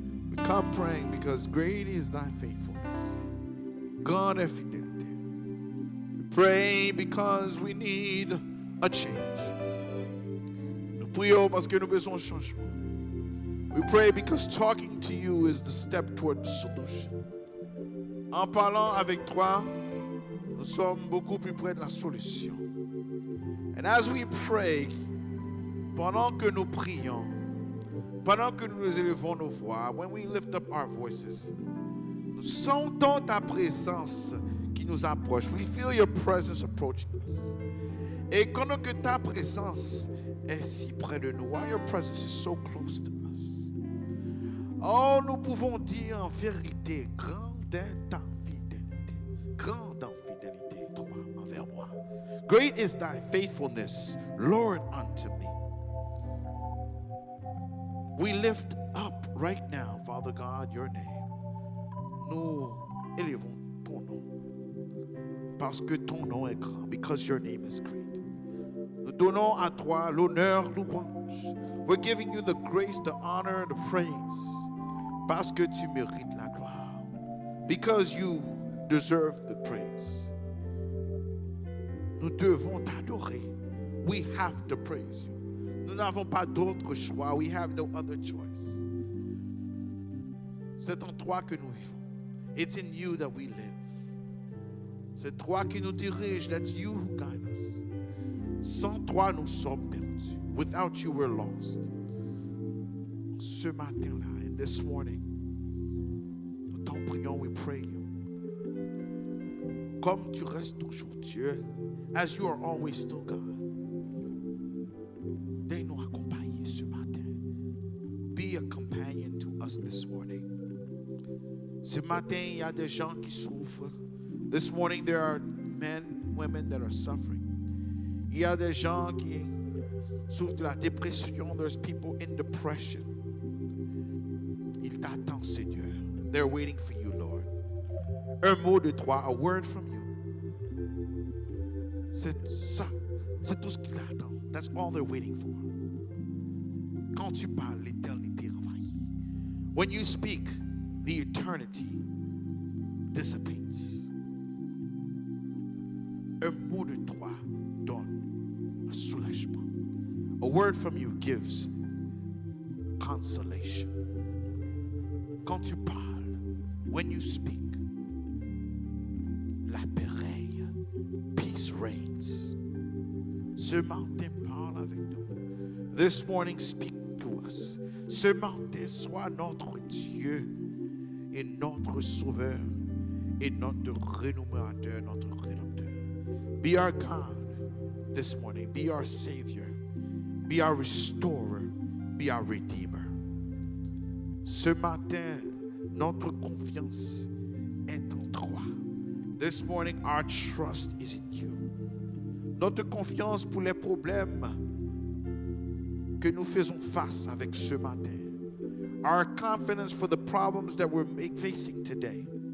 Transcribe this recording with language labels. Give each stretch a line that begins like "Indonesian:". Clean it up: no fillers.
English: We come praying because great is thy faithfulness. God of fidelity. We pray because we need a change.
French: Nous prions parce que nous besoin de changement.
English: We pray because talking to you is the step toward the solution.
French: En parlant avec toi, nous sommes beaucoup plus près de la solution.
English: And as we pray,
French: pendant que nous prions, pendant que nous élevons nos voix,
English: when we lift up our voices,
French: nous sentons ta présence qui nous approche.
English: We feel your presence approaching us.
French: Et quand que ta présence est si près de nous,
English: while your presence is so close to us,
French: oh, nous pouvons dire en vérité, grande est ta fidélité, grande en fidélité, toi envers moi.
English: Great is thy faithfulness, Lord, unto me. We lift up right now, Father God, your name.
French: Nous élevons ton nom parce que ton nom est grand,
English: because your name is great.
French: Nous donnons à toi l'honneur, louange.
English: We're giving you the grace, the honor, the praise
French: parce que tu mérites la gloire,
English: because you deserve the praise.
French: Nous devons t'adorer.
English: We have to praise you.
French: Nous n'avons pas d'autre choix.
English: We have no other choice.
French: C'est en toi que nous vivons.
English: It's in you that we live.
French: C'est toi qui nous dirige.
English: That's you who guide us.
French: Sans toi, nous sommes perdus.
English: Without you, we're lost.
French: Ce matin-là,
English: and this morning,
French: nous t'en prions,
English: we pray you.
French: Comme tu restes toujours Dieu,
English: as you are always still God.
French: Viens nous accompagner ce matin.
English: Be a companion to us this morning.
French: Ce matin, il y a des gens qui souffrent.
English: This morning, there are men, women that are suffering.
French: Il y a des gens qui souffrent de la dépression.
English: There's people in depression.
French: Ils t'attendent, Seigneur.
English: They're waiting for you, Lord.
French: Un mot de toi,
English: a word from you.
French: C'est ça. C'est tout ce qu'ils attendent.
English: That's all they're waiting for.
French: Quand tu parles, l'éternité envahit.
English: When you speak, the eternity dissipates.
French: Un mot de toi donne un soulagement.
English: A word from you gives consolation.
French: Quand tu parles,
English: when you speak,
French: la paix règne,
English: peace reigns.
French: Ce matin, parle avec nous.
English: This morning, speak to us.
French: Ce matin, sois notre Dieu et notre Sauveur et notre rémunérateur, notre Rédempteur.
English: Be our God this morning. Be our Savior. Be our Restorer. Be our Redeemer.
French: Ce matin, notre confiance est en toi.
English: This morning, our trust is in you.
French: Notre confiance pour les problèmes que nous faisons face avec ce matin.
English: Our confidence for the problems that we're facing today.